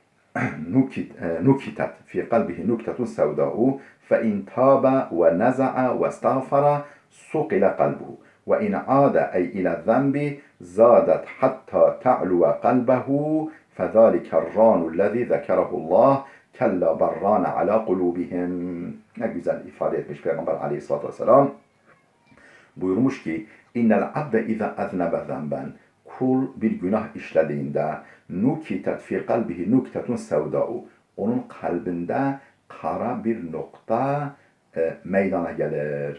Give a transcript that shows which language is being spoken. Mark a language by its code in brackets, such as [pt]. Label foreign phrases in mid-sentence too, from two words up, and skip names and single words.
[ar] نكتت في قلبه نكتة سوداء فإن تاب ونزع واستغفر صقل قلبه وإن عاد أي إلى الذنب زادت حتى تعلو قلبه فذلك الران الذي ذكره الله كلا بران على قلوبهم. [tr] Ne güzel ifade etmiş Peygamber Aleyhisselatü Vesselam. Buyurmuş ki [ar] إن العبد إذا أذنب ذنبا, [tr] kul bir günah işlediğinde [ar] نكتت في قلبه نكتة سوداء, [tr] onun kalbinde kara bir nokta meydana gelir.